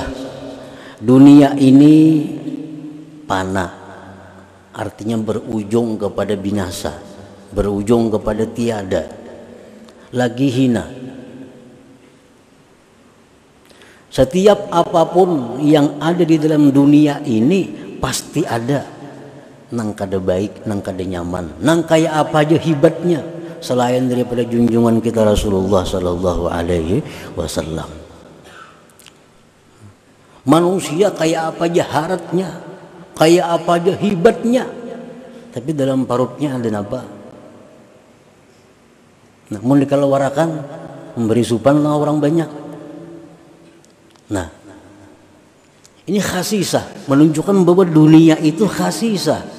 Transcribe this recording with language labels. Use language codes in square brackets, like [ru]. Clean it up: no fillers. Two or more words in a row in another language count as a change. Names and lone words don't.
[id] Dunia ini pana, artinya berujung kepada binasa, berujung kepada tiada, lagi hina. Setiap apapun yang ada di dalam dunia ini pasti ada [bjn] nang kada baik, nang kada nyaman, nang kayak apa aja hibatnya [id] selain daripada junjungan kita Rasulullah [ar] sallallahu alaihi wasallam. [bjn] Manusia kayak apa aja haratnya, kayak apa aja hibatnya, tapi dalam parutnya ada apa? [id] Namun dikeluarkan memberi supan orang banyak. Nah, ini khasisah, menunjukkan bahwa dunia itu khasisah.